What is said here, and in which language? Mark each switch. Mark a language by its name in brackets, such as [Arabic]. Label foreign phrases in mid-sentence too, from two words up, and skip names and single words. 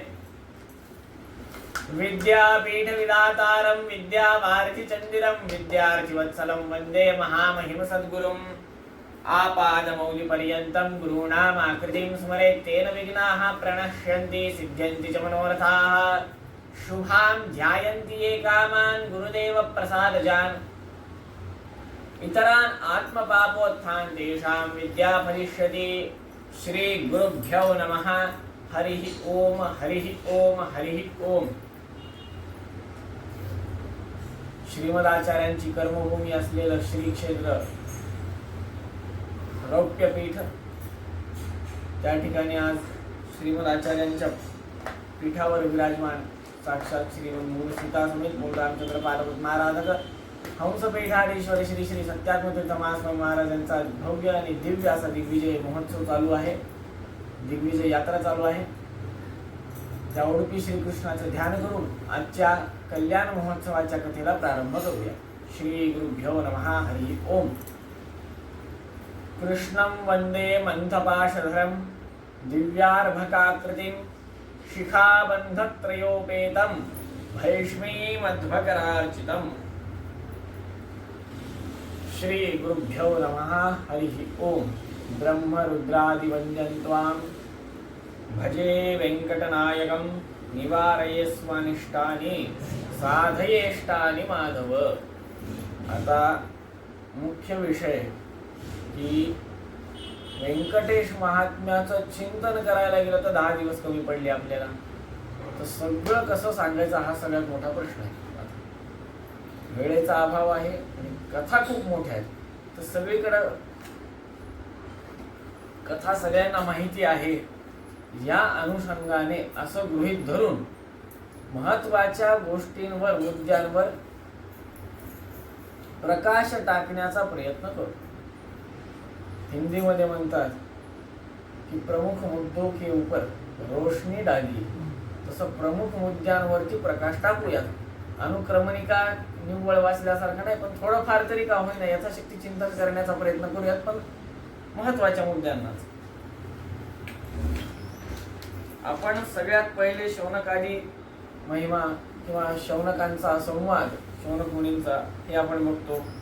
[Sanskrit] विद्यापीठविधातारं विद्यावारिधिचन्दिरं विद्यार्थिवत्सलं वन्दे महामहिमसद्गुरुम् आपादमौलिपर्यन्तं गुरूणामाकृतिं स्मरेत् तेन विघ्नाः प्रणश्यन्ति सिद्ध्यन्ति च मनोरथाः शुभां ध्यायन्ति ये कामान् गुरुदेवप्रसादजान् इतरान् आत्मपापोत्थान तेषां विद्या फलिष्यति। श्री गुरुभ्यो नमः। हरिः ओम हरिः ओम हरिः ओम। [Marathi] श्रीमदाचार्यांची कर्मभूमी असलेलं श्री क्षेत्र रौप्यपीठ त्या ठिकाणी आज श्रीमदाचार्यांच्या पीठावर विराजमान साक्षात श्रीमद मूळ सीता समेत मूळ रामचंद्र पार्वत महाराज हंसपीठाधीश्वर श्री श्री सत्यात्मतीर्थ महास्वामी महाराजांचा भव्य आणि दिव्य असा दिग्विजय महोत्सव चालू आहे, दिग्विजय यात्रा चालू आहे। त्या उडुपी श्रीकृष्णाचं ध्यान करून आजच्या कल्याण महोत्सवाच्या कथेला प्रारंभ करूया। [Sanskrit] श्री गुरुभ्यो नमः। हरि ओम। कृष्णं वंदे मंथपाशधरं दिव्यार्भकाकृतिं शिखाबन्धत्रयोपेतं भैष्मीमध्वकरार्चितम्। श्री गुरुभ्यो नमः। हरिः ओम। ब्रह्मरुद्रादिवन्द्यं त्वां भजे वेङ्कटनायकं निवारयेष्वनिष्टानि साधयेष्टानि माधव। [Marathi] आता मुख्य विषय की व्यंकटेश महात्म्याचं चिंतन करायला गेलं तर 10 दिवस कमी पडले आपल्याला, तर सगळं कसं सांगायचं हा सगळ्यात मोठा प्रश्न आहे। वेळेचा अभाव आहे आणि कथा खूप मोठ्या आहेत, तर सगळीकडे कथा सगळ्यांना माहिती आहे या अनुषंगाने असं गृहीत धरून महत्वाच्या गोष्टींवर मुद्द्यांवर प्रकाश टाकण्याचा प्रयत्न करू। हिंदी मध्ये म्हणतात की [Hindi] प्रमुख मुद्दों के ऊपर रोशनी डाली, [Marathi] तसं प्रमुख मुद्द्यांवरती प्रकाश टाकूयात। अनुक्रमणिका निव्वळ वाचल्यासारखं नाही, पण थोडंफार तरी का होईना याचा शक्ती चिंतन करण्याचा प्रयत्न करूयात, पण महत्वाच्या मुद्द्यांनाच। आपण सगळ्यात पहिले शौनकादी महिमा किंवा शौनकांचा संवाद, शौनक मुनींचा हे आपण बघतो।